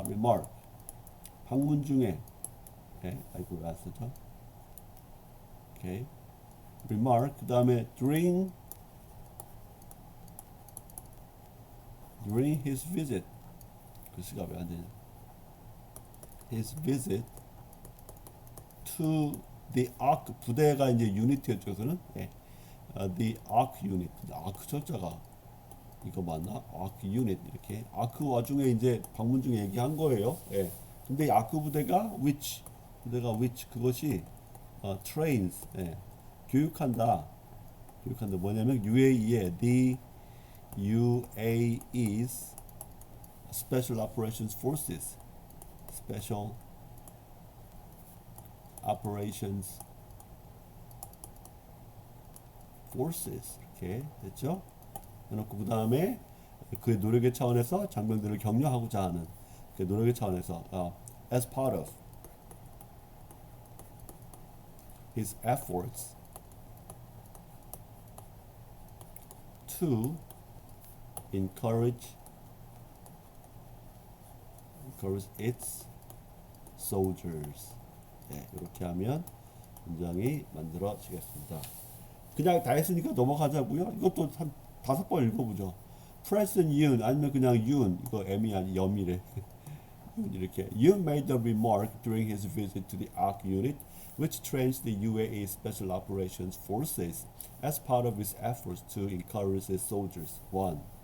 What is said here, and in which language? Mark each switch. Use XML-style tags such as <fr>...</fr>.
<ko>remark 방문 중에 아이고 왜 안 쓰죠? 오케이. remark 그 다음에</ko> <en>during his visit</en> <ko>글씨가 왜 안 되냐?</ko> <en>his visit to the ARC</en> <ko>부대가 이제 유니트였죠. 그래서는</ko> <en>the ARC unit.</en> <ko>ARC 철자가 이거 맞나? ARC unit 이렇게 ARC 와중에 이제 방문 중에 얘기한 거예요. 근데 이 ARC 부대가</ko> <en>which</en> <ko>그것이</ko> <en>trains</en> <ko>교육한다 뭐냐면 UAE의</ko> <en>the UAE's Special Operations Forces</en> <ko>Special Operations Forces 이렇게 됐죠? 해놓고 그 다음에 그의 노력의 차원에서 장병들을 격려하고자 하는 그 노력의 차원에서</ko> <en>as part of his efforts to encourage its soldiers.</en> <ko>이렇게 하면 문장이 만들어지겠습니다. 그냥 다 했으니까 넘어가자고요. 이것도 한 5번 읽어보죠.</ko> <en>President Yoon</en> <ko>아니면 그냥</ko> <en>Yoon</en> <ko>이거 M이 아니 염이래. 이렇게</ko> <en>Yoon made a remark during his visit to the ARC unit, which trains the UAE Special Operations Forces as part of its efforts to encourage its soldiers. 1.</en>